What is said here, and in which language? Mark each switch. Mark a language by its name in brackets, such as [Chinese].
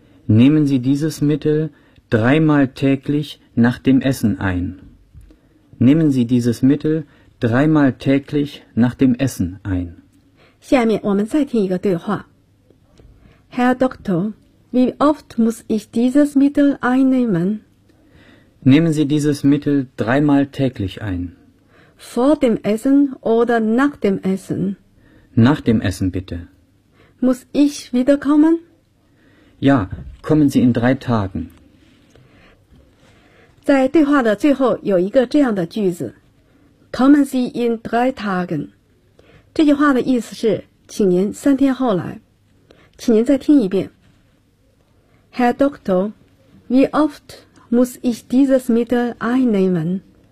[German] Nehmen Sie dieses Mittel 3-mal täglich nach dem Essen ein. Nehmen Sie dieses Mittel 3-mal täglich nach dem Essen ein. [Chinese] 下面我们再听一个对话。 [German] Herr Doktor, wie oft muss ich dieses Mittel einnehmen? Nehmen Sie dieses Mittel 3-mal täglich ein. Vor dem Essen oder nach dem Essen? Nach dem Essen bitte. Muss ich wiederkommen? Ja, kommen Sie in 3 Tagen. [Chinese] 在对话的最后有一个这样的句子 [German] Kommen Sie in 3 Tagen. [Chinese] 这句话的意思是请您3天后来。请您再听一遍。 [German] Herr Doktor, wie oft muss ich dieses Mittel einnehmen?